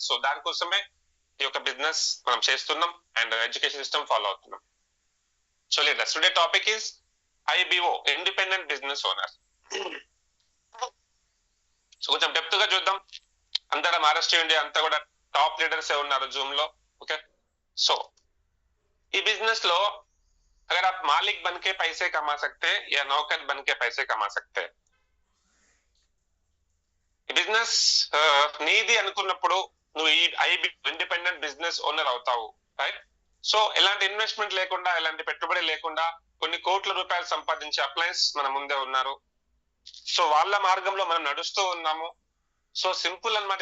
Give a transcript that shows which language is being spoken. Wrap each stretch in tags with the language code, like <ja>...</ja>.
<te>So దానికోసమే ఈ యొక్క బిజినెస్ మనం చేస్తున్నాం అండ్ ఎడ్యుకేషన్ సిస్టమ్ ఫాలో అవుతున్నాం. So leaders, today topic is IBO, independent business owner. So కొంచెం డెప్త్ గా చూద్దాం. అందరం ఆర్ఎస్టీ ఇండియా అంతా కూడా టాప్ లీడర్స్ ఉన్నారు జూమ్ లో. ఓకే, సో ఈ బిజిनेस లో</te> <hi>अगर आप मालिक बन के पैसे कमा सकते हैं या नौकर बन के पैसे कमा सकते हैं.</hi> <te>ఈ బిజినెస్ నీది అనుకున్నప్పుడు నువ్వు ఈ ఇండిపెండెంట్ బిజినెస్ ఓనర్ అవుతావు, రైట్? సో ఎలాంటి ఇన్వెస్ట్మెంట్ లేకుండా, ఎలాంటి పెట్టుబడి లేకుండా కొన్ని కోట్ల రూపాయలు సంపాదించే అప్లయన్స్ మన ముందే ఉన్నారు. సో వాళ్ళ మార్గంలో మనం నడుస్తూ ఉన్నాము. సో సింపుల్ అన్నమాట.</te>